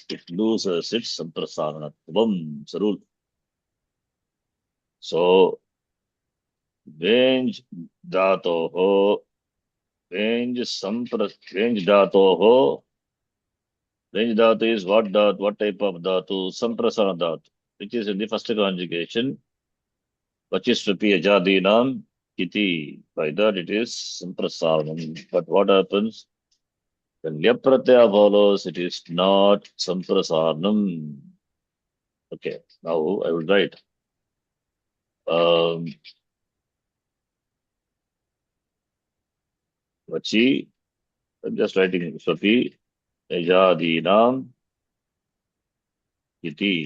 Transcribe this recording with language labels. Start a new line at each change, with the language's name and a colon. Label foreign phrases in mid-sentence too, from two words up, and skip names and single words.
English: It loses its Samprasaranatvam. It's a rule. So,
Sanskrit: Venj dhatoho, Venj dhatoho, Venj dhatu
English: is what dhatu, what type of dhatu?
Sanskrit: Samprasarana dhatu,
English: which is in the first conjugation,
Sanskrit: Vachisvapi ajadinam kiti.
English: By that it is Samprasaranam. But what happens? When Lyap pratyaya follows, it is not Samprasaranam. Okay, now I will write. Vachi, I'm just writing
Sanskrit: Swapi, Ajadinam, Iti.